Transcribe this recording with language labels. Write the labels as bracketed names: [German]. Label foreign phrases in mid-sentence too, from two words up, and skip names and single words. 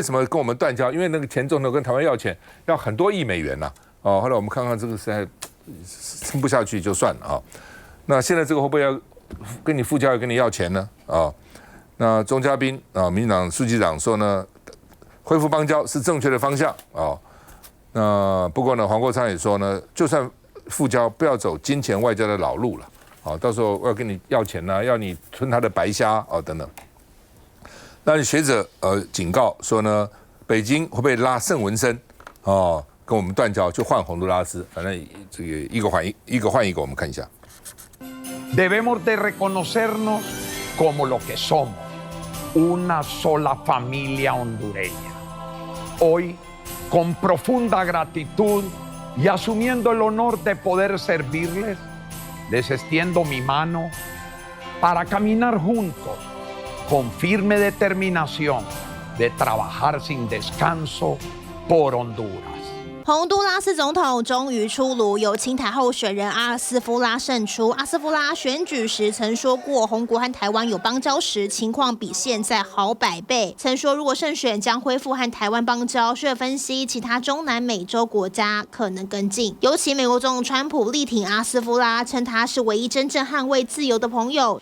[Chinese] 什么跟我们断交？因为那个前总统跟台湾要钱，要很多亿美元呐后来我们看看这个实在撑不下去就算了那现在这个会不会要跟你复交，要跟你要钱呢那钟嘉宾民进党书记长说呢，恢复邦交是正确的方向那不过呢，黄国昌也说呢，就算复交不要走金钱外交的老路了到时候要跟你要钱要你吞他的白虾等等。那学者警告说呢，北京会不会拉圣文森跟我们断交，就换洪都拉斯，反正这个一个换一个，我们看一下。 [Spanish] Debemos de reconocernos como lo que somos, una sola familia hondureña. Hoy, con profunda gratitud y asumiendo el honor de poder servirles, les extiendo mi mano para caminar juntos con firme determinación de trabajar sin descanso por Honduras. [Chinese] 洪都拉斯总统终于出炉，由亲台候选人阿尔斯夫拉胜出。阿斯夫拉选举时曾说过，洪国和台湾有邦交时，情况比现在好100倍。曾说如果胜选，将恢复和台湾邦交。却分析其他中南美洲国家可能跟进，尤其美国总统川普力挺阿斯夫拉，称他是唯一真正捍卫自由的朋友。